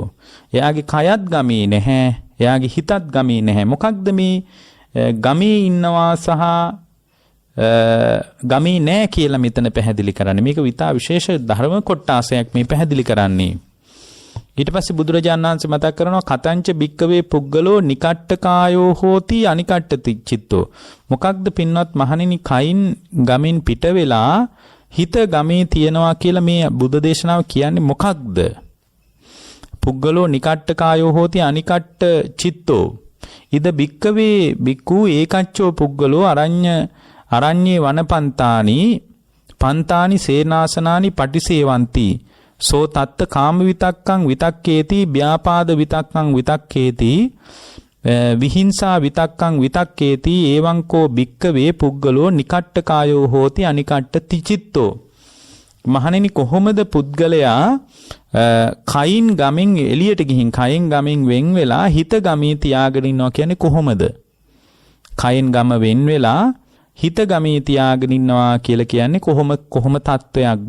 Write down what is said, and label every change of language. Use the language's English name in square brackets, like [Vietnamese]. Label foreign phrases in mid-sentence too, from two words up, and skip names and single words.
[Sinhala] එයාගේ කයත් ගමී නැහැ, එයාගේ හිතත් ගමී නැහැ. මොකක්ද මේ ගමී ඉන්නවා සහ ගමී නැහැ කියලා මෙතන පැහැදිලි කරන්නේ? මේක විතා විශේෂ ධර්ම කොටාසයක් මේ පැහැදිලි කරන්නේ. ඊට පස්සේ බුදුරජාණන් වහන්සේ මතක් කරනවා [Pali] කතංච භික්කවේ පුද්ගලෝ නිකට්ඨ කායෝ හෝති අනිකට්ඨ චිත්තෝ. [Sinhala] මොකක්ද පින්වත් මහණෙනි කයින් ගමින් පිට වෙලා හිත ගමේ තියනවා කියලා මේ බුද්ධ දේශනාව කියන්නේ මොකක්ද? [Pali] පුද්ගලෝ නිකට්ඨ කායෝ හෝති අනිකට්ඨ චිත්තෝ. ඉද භික්කවේ භික්ඛු ඒකච්චෝ පුද්ගලෝ අරඤ්ඤේ වනපන්තානි පන්තානි සේනාසනානි පටිසේවಂತಿ සෝ තත්ත කාම විතක්කං විතක්කේති ව්‍යාපාද විතක්කං විතක්කේති විහිංසා විතක්කං විතක්කේති එවං කෝ භික්කවේ පුද්ගලෝ නිකට්ඨ කායෝ හෝති අනිකට්ඨ චිත්තෝ. [Sinhala] මහණෙනි කොහොමද පුද්ගලයා කයින් ගමින් එළියට ගිහින් කයින් ගමින් වෙන් වෙලා හිත ගමී තියාගෙන ඉන්නවා කියන්නේ කොහොමද? කයින් ගම වෙන් වෙලා හිත ගමී තියාගෙන ඉන්නවා කියලා කියන්නේ කොහොම තත්වයක්ද?